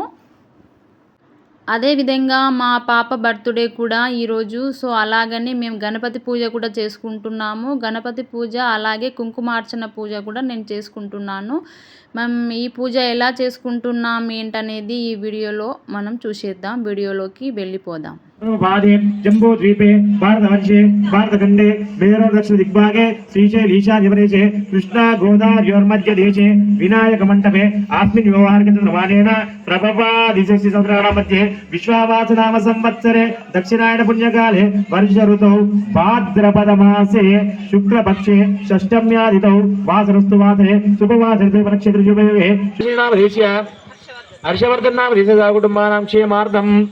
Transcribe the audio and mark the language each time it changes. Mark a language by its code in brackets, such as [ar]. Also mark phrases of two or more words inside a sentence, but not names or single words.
[te] అదేవిధంగా మా పాప బర్త్డే కూడా ఈరోజు. సో అలాగని మేము గణపతి పూజ కూడా చేసుకుంటున్నాము. గణపతి పూజ అలాగే కుంకుమార్చన పూజ కూడా నేను చేసుకుంటున్నాను. మనం ఈ పూజ ఎలా చేసుకుంటున్నాం ఏంటనేది ఈ వీడియోలో మనం చూసేద్దాం. వీడియోలోకి వెళ్ళిపోదాం. [sa] जम्बू द्वीपे भारतवर्षे भारतखंडे मेरो दक्षिण दिग्भागे श्रीशैल ईशान्यप्रदेशे कृष्णा गोदावरीयोर्मध्ये देशे विनायक मंडपे अस्मिन् व्यवहारिकतमानेन प्रभवादिशस्य संवत्सराणां मध्ये विश्वावास नाम संवत्सरे दक्षिणायन पुण्यकाले वर्ष ऋतौ भाद्रपद मासे शुक्लपक्षे षष्ठम्यादितौ वासरस्तु वासरे शुभवासरे नक्षत्रयुगे श्रीनामदेशीय हर्षवर्धन नाम देशदा कुटुंबानां क्षेमार्थं